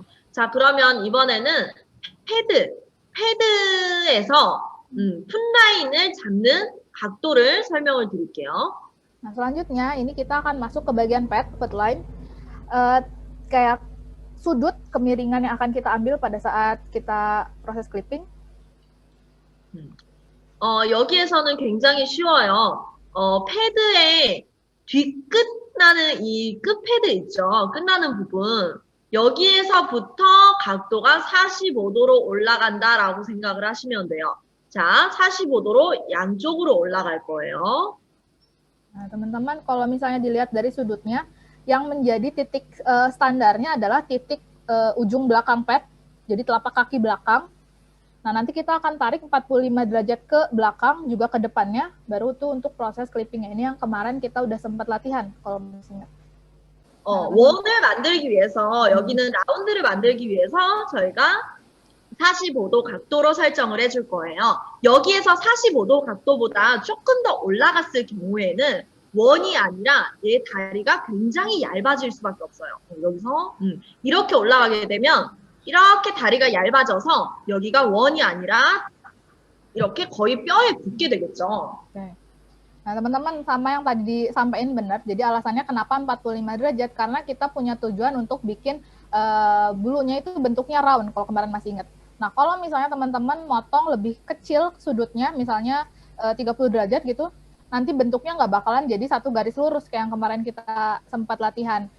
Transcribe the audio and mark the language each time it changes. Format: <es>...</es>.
<ko>자, 그러면 이번에는 패드에서 풋라인을 잡는 각도를 설명을 드릴게요.</ko> <id>Nah, selanjutnya ini kita akan masuk ke bagian pad, foot line. Kayak sudut kemiringan yang akan kita ambil pada saat kita proses clipping.</id> <ko>여기에서는 굉장히 쉬워요. 패드의 뒤끝나는 이 끝패드 있죠. 끝나는 부분. 여기에서부터 각도가 45도로 올라간다라고 생각을 하시면 돼요. 자, 45도로 양쪽으로 올라갈 거예요.</ko> <id>Nah, teman-teman, kalau misalnya dilihat dari sudutnya, yang menjadi titik standarnya adalah titik ujung belakang pad, jadi telapak kaki belakang. Nah, nanti kita akan tarik 45 derajat ke belakang, juga ke depannya, baru tuh untuk proses clippingnya. Ini yang kemarin kita udah sempat latihan, kalau masih ingat.</id> <ko>원을 만들기 위해서, 여기는 라운드를 만들기 위해서 저희가 45도 각도로 설정을 해줄 거예요. 여기에서 45도 각도보다 조금 더 올라갔을 경우에는 원이 아니라 얘 다리가 굉장히 얇아질 수밖에 없어요. 여기서 이렇게 올라가게 되면 이렇게 다리가 얇아져서 여기가 원이 아니라 이렇게 거의 뼈에 붙게 되겠죠.</ko> <id>Oke. Nah, teman-teman, sama yang tadi disampaikan benar. Jadi alasannya kenapa 45 derajat, karena kita punya tujuan untuk bikin bulunya itu bentuknya round, kalau kemarin masih ingat. Nah, kalau misalnya teman-teman motong lebih kecil sudutnya, misalnya 30 derajat gitu, nanti bentuknya nggak bakalan jadi satu garis lurus kayak yang kemarin kita sempat latihan.</id>